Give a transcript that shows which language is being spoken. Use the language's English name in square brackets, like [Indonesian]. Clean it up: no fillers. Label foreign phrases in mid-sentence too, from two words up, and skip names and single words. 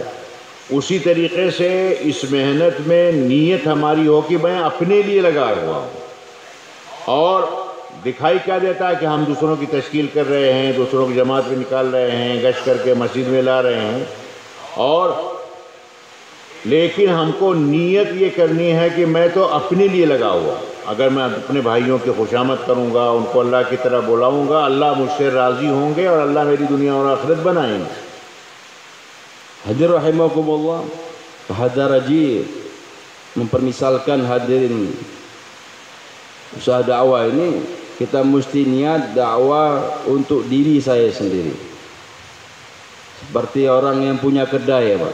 [Hindi] उसी तरीक़े से इस मेहनत में नीयत हमारी हो कि मैं अपने लिए लगा हुआ हूँ, और दिखाई क्या देता है कि हम दूसरों की तश्कील कर रहे हैं, दूसरों की जमात में निकाल रहे हैं, गश्त करके मस्जिद में ला रहे हैं, और लेकिन हमको नीयत ये करनी है कि मैं तो अपने लिए लगा हुआ। अगर मैं अपने भाइयों की खुशामद करूँगा, उनको अल्लाह की तरह बुलाऊँगा, अल्लाह मुझसे राज़ी होंगे और अल्लाह मेरी दुनिया और आखिरत बनाएंगे। [Malay] Hadir rahimakumullah, hadar rajih mempermisalkan, hadirin, usaha dakwah ini kita mesti niat dakwah untuk diri saya sendiri. Seperti orang yang punya kedai, ya Pak.